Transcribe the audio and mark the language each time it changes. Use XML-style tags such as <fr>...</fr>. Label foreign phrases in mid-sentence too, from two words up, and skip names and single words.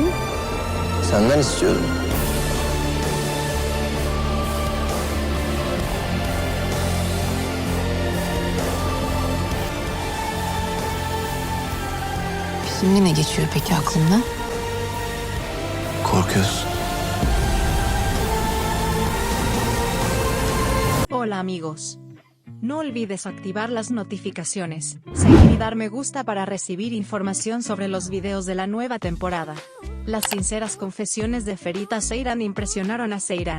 <tr>Senden istiyordum. Şimdi ne geçiyor peki aklından? Korkuyorsun.</tr> <es>Hola amigos. No olvides activar las notificaciones, seguir y dar me gusta para recibir información sobre los videos de la nueva temporada. Las sinceras confesiones de Ferit a Seyran impresionaron a Seyran.</es>